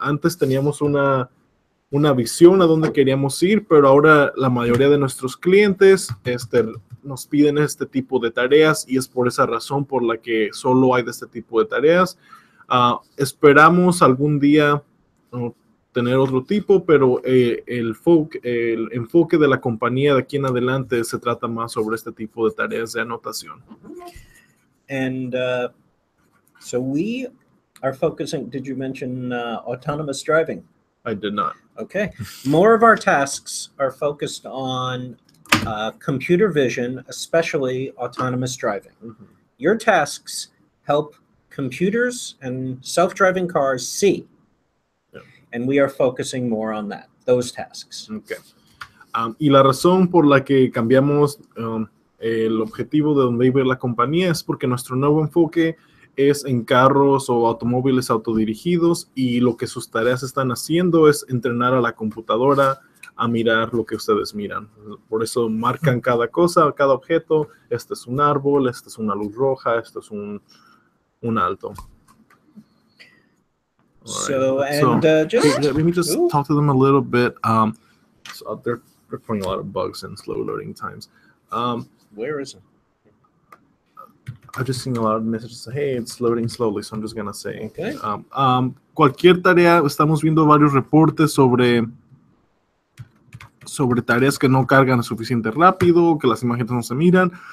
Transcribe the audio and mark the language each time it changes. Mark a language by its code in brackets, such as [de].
[es] Antes teníamos una visión a dónde queríamos ir, pero ahora la mayoría de nuestros clientes nos piden este tipo de tareas y es por esa razón por la que solo hay de este tipo de tareas. Esperamos algún día tener otro tipo, pero el enfoque de la compañía de aquí en adelante se trata más sobre este tipo de tareas de anotación. [en] And so we are focusing, did you mention autonomous driving? I did not. Okay. More of our tasks are focused on computer vision, especially autonomous driving. Your tasks help computers and self-driving cars see. And we are focusing more on that, those tasks. Okay. [es] Y la razón por la que cambiamos el objetivo de donde iba la compañía es porque nuestro nuevo enfoque es en carros o automóviles autodirigidos y lo que sus tareas están haciendo es entrenar a la computadora a mirar lo que ustedes miran. Por eso marcan cada cosa, cada objeto. Este es un árbol, este es una luz roja, este es un alto. [en] So, right. and let me just talk to them a little bit. So they're throwing a lot of bugs and slow loading times. Where is it? I've just seen a lot of messages. Hey, it's loading slowly, so I'm just gonna say. Okay. [es] Cualquier tarea, estamos viendo varios reportes sobre tareas que no cargan suficiente rápido, que las imágenes no se miran.